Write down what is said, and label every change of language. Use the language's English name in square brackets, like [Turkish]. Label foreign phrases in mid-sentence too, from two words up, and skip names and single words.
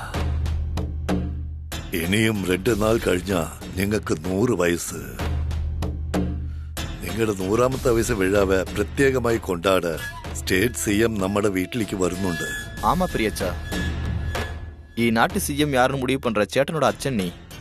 [Malayalam] ഇനിയും 2 നാൾ കഴിഞ്ഞാ നിങ്ങൾക്ക് 100 വയസ്സ്. നിങ്ങളുടെ 100ാമത്തെ വയസ്സ് വിഴാവ് പ്രത്യേകമായി കൊണ്ടാട് സ്റ്റേറ്റ് CM നമ്മുടെ വീട്ടിലേക്ക് വരുന്നുണ്ട്. [Tamil] ஆமா பிரியச்சா, ഈ நாட்டு CM யாருன்னு முடிவு பண்ற சேட்டனோட அச்சன் நீ.